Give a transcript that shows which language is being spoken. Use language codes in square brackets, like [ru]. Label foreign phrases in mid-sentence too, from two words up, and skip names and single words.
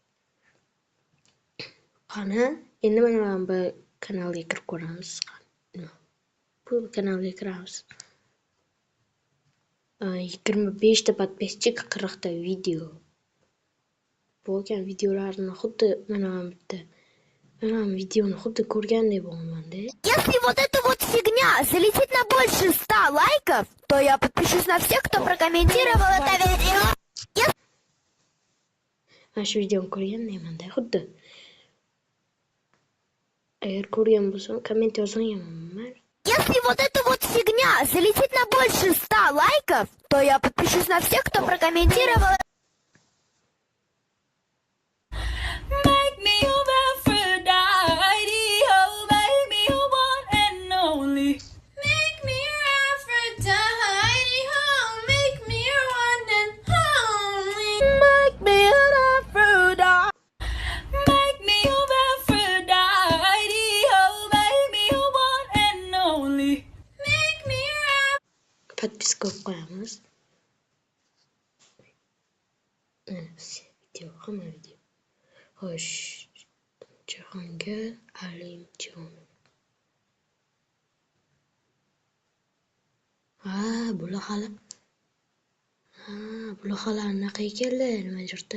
[uz] Qani, endi mana bu kanalga kirib ko'ramiz. Bu kanalga kiramiz. 25 ta подписчик, 40 ta video. Bo'lgan videolarni xuddi mana bitta videoni xuddi ko'rgandek bo'laman-da. [ru] Если вот эта вот фигня залетит на больше 100 лайков, то я подпишусь на всех, кто прокомментировал это видео. [uz] Mana shu videoni ko'rgandekman-da, xuddi. Agar ko'rgan bo'lsam, komment yozingman. [ru] Если вот эта вот фигня залетит на больше 100 лайков, то я подпишусь на всех, кто прокомментировал. [en] Make me your Aphrodite, oh, make me your one and only. Make me your Aphrodite, oh, make me your one and only. Make me an Aphrodite. Make me your Aphrodite, oh, make me your one and only. Make me your [uz] Подписка qo'yamiz. Video, hamma video. Xo'sh, Jahongir Alimjonov. Bular hali anaqa ekanlar, nima jirda?